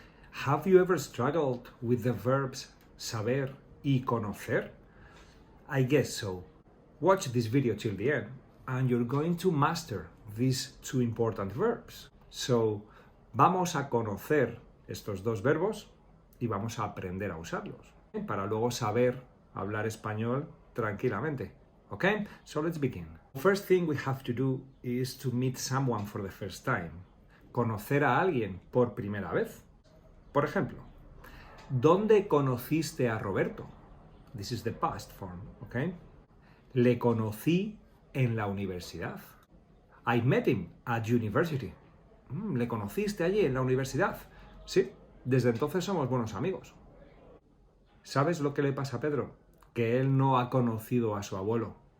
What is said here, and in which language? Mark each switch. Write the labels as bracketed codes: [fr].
[en] Have you ever struggled with the verbs saber y conocer? I guess so. Watch this video till the end and you're going to master these two important verbs. [es] So, vamos a conocer estos dos verbos y vamos a aprender a usarlos para luego saber hablar español tranquilamente. [en] Okay? So let's begin. First thing we have to do is to meet someone for the first time. [es] Conocer a alguien por primera vez. Por ejemplo, ¿dónde conociste a Roberto? [en] This is the past form, okay? [es] Le conocí en la universidad. [en] I met him at university. [es] ¿Le conociste allí en la universidad? Sí, desde entonces somos buenos amigos. ¿Sabes lo que le pasa a Pedro? Que él no ha conocido a su abuelo.